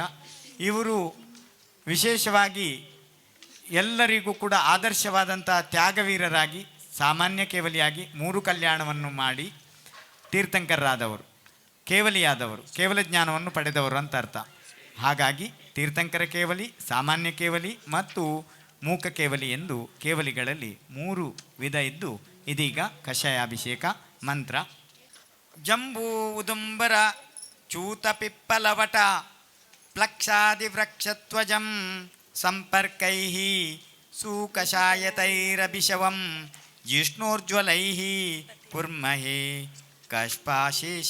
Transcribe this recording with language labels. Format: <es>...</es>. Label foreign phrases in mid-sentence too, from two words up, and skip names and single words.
<kn>ಇವರು ವಿಶೇಷವಾಗಿ ಎಲ್ಲರಿಗೂ ಕೂಡ ಆದರ್ಶವಾದಂಥ ತ್ಯಾಗವೀರರಾಗಿ ಸಾಮಾನ್ಯ ಕೇವಲಿಯಾಗಿ 3 ಕಲ್ಯಾಣವನ್ನು ಮಾಡಿ ತೀರ್ಥಂಕರರಾದವರು, ಕೇವಲಿಯಾದವರು, ಕೇವಲ ಜ್ಞಾನವನ್ನು ಪಡೆದವರು ಅಂತ ಅರ್ಥ. ಹಾಗಾಗಿ ತೀರ್ಥಂಕರ ಕೇವಲಿ, ಸಾಮಾನ್ಯ ಕೇವಲಿ ಮತ್ತು ಮೂಕ ಕೇವಲಿ ಎಂದು ಕೇವಲಿಗಳಲ್ಲಿ 3 ವಿಧ ಇದ್ದು, ಇದೀಗ ಕಷಾಯಾಭಿಷೇಕ ಮಂತ್ರ.</kn> <sa>ಜಂಬೂ ಉದುಂಬರ ಚೂತ ಪಿಪ್ಪಲವಟ ಪ್ಲಕ್ಷಾದಿವೃಕ್ಷತ್ವಜಂ ಸಂಪರ್ಕೈ ಸುಕಷಾಯತೈರಭಿಷವಂ ಜಿಷ್ಣೋರ್ಜ್ವಲೈ ಕುರ್ಮಹೇ ಕಷ್ಪಾಶೇಷ</sa>